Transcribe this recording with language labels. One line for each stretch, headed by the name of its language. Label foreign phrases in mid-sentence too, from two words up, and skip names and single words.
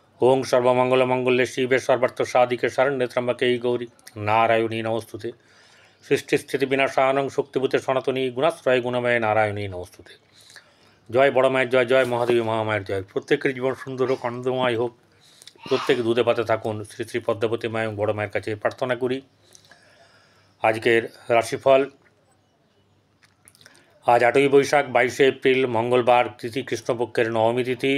Sanskrit: ওং সর্বমঙ্গলমঙ্গলে শিবে সর্বার্থ সাধিকে শরণ্যে ত্র্যম্বকে গৌরী নারায়ণী নমস্তুতে। সৃষ্টিস্থিতি বিনাশানং শক্তিভূতে সনাতনী গুণাশ্রয় গুণময় নারায়ণী নমস্তুতে।
Bangla: জয় বড় মায়ের জয়, জয় মহাদেবী মহামায়ের জয়। প্রত্যেকের জীবন সুন্দর হোক, আনন্দময় হোক, প্রত্যেকে দুধে পাতে থাকুন, শ্রী শ্রী পদ্মাবতী মায় বড় মায়ের কাছে প্রার্থনা করি। আজকের রাশিফল। আজ 8ই বৈশাখ 22শে এপ্রিল মঙ্গলবার, তিথি কৃষ্ণপক্ষের নবমী তিথি।